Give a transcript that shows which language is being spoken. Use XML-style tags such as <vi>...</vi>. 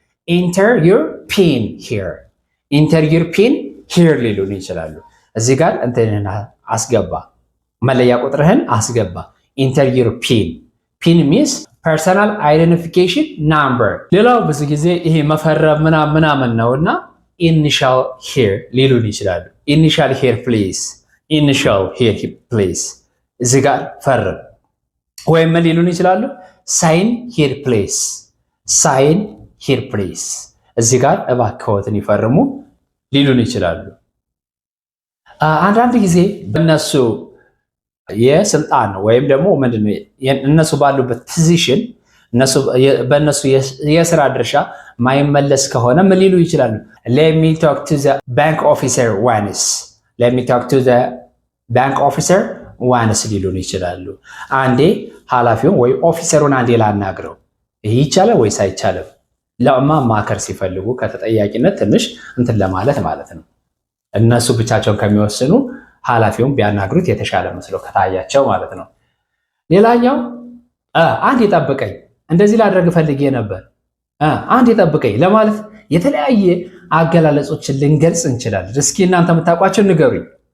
<en>Enter your PIN here. Enter your PIN here</en> <am>ሊሉን ይችላሉ። እዚህ ጋር እንትንህን አስገባ፣ መለያ ቁጥርህን አስገባ።</am> <en>Enter your PIN. PIN means personal identification number.</en> <am>ሌላው ብዙ ጊዜ ይሄ መፈረም ምናምን ነውና</am> <en>initial here</en> <am>ሊሉን ይችላሉ።</am> <en>Initial here please. Initial here please.</en> <am>እዚህ ጋር ፈርም ወይም ምን ሊሉን ይችላሉ?</am> <en>ሳይን ሂር ፕሌስ። ሳይን ሂር ፕሌስ።</en> <am>እዚህ ጋር እባክዎትን ይፈርሙ ሊሉን ይችላሉ። አንዳንድ ጊዜ በእነሱ የስልጣን ወይም ደግሞ ምንድነው እነሱ ባሉበት ፖዚሽን በእነሱ የስራ ድርሻ ማይመለስ ከሆነ ምን ሊሉ ይችላሉ?</am> <en>Let me talk to the bank officer once. Let me talk to the bank officer ዋንስ</en> <am>ሊሉን ይችላሉ። አንዴ ኃላፊውን ወይ ኦፊሰሩን አንዴ ላናግረው። ይህ ይቻላል ወይስ አይቻልም? ለማማከር ሲፈልጉ ከተጠያቂነት ትንሽ እንትን ለማለት ማለት ነው። እነሱ ብቻቸውን ከሚወስኑ ኃላፊውን ቢያናግሩት የተሻለ መስሎ ከታያቸው ማለት ነው። ሌላኛው አንዴ ጠብቀኝ፣ እንደዚህ ላደርግ ፈልጌ ነበር፣ አንዴ ጠብቀኝ ለማለት የተለያየ አገላለጾችን ልንገልጽ እንችላለን። እስኪ እናንተ የምታውቋቸው ንገሩኝ።</am>